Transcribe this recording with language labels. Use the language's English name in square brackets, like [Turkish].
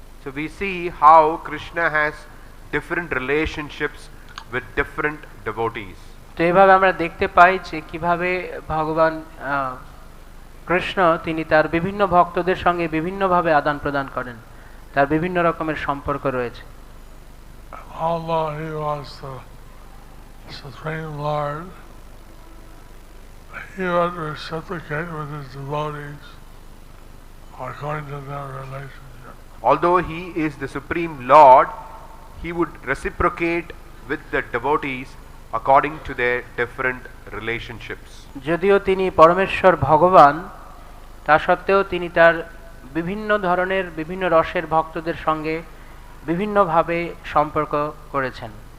[English] So we see how Krishna has different relationships with different devotees. [Bangla] তো এইভাবে আমরা দেখতে পাই যে কিভাবে ভগবান কৃষ্ণ তিনি তার বিভিন্ন ভক্তদের সঙ্গে বিভিন্নভাবে আদান প্রদান করেন, তার বিভিন্ন রকমের সম্পর্ক রয়েছে। [English] Although he was the Supreme Lord, he would reciprocate with his devotees according to their relationship. Although he is the Supreme Lord, he would reciprocate with the devotees according to their different relationships. [Bangla] যদিও তিনি পরমেশ্বর ভগবান, তা সত্ত্বেও তিনি তার বিভিন্ন ধরনের বিভিন্ন রসের ভক্তদের সঙ্গে বিভিন্নভাবে সম্পর্ক করেছেন।